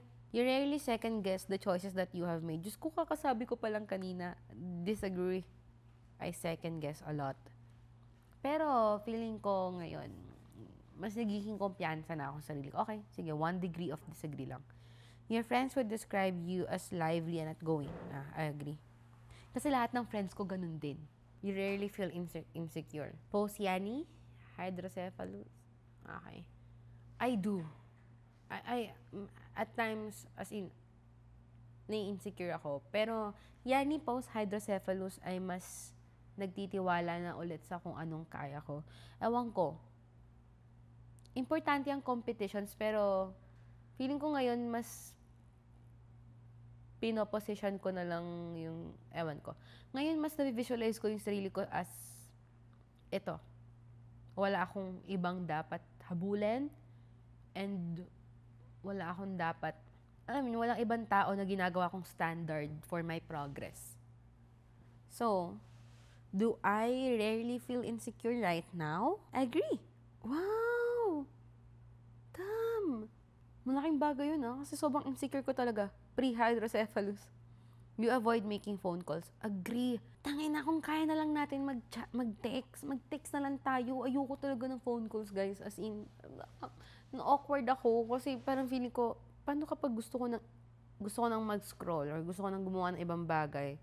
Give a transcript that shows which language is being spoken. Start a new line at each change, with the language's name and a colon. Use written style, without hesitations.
English: You rarely second guess the choices that you have made.
Filipino: Diyos ko, kakasabi ko palang kanina,
English: disagree. I second guess a lot.
Filipino: Pero feeling ko ngayon, mas nagiging kumpiyansa na ako sa sarili ko.
English: Okay, sige, 1 degree of disagree lang. Your friends would describe you as lively and outgoing. I agree.
Filipino: Kasi lahat ng friends ko ganun din.
English: You rarely feel insecure. Posiani? Hydrocephalus? Okay. I do. I at times, as in,
Filipino: nai-insecure ako. Pero, yani post-hydrocephalus ay mas nagtitiwala na ulit sa kung anong kaya ko. Ewan ko. Importante ang competitions, pero feeling ko ngayon mas pinoposition ko na lang yung, ewan ko. Ngayon, mas na-visualize ko yung sarili ko as ito. Wala akong ibang dapat habulin and wala akong dapat, walang ibang tao na ginagawa kong standard
English: for my progress. So, do I rarely feel insecure right now? I agree. Wow! Damn!
Filipino: Malaking bagay yun kasi sobrang insecure ko talaga. Pre-hydrocephalus.
English: You avoid making phone calls. Agree.
Filipino: Tangin na kung kaya na lang natin mag-text. Mag-text na lang tayo. Ayoko talaga ng phone calls, guys. As in, na-awkward ako kasi parang feeling ko, paano kapag gusto ko nang mag-scroll or gusto ko nang gumawa ng ibang bagay.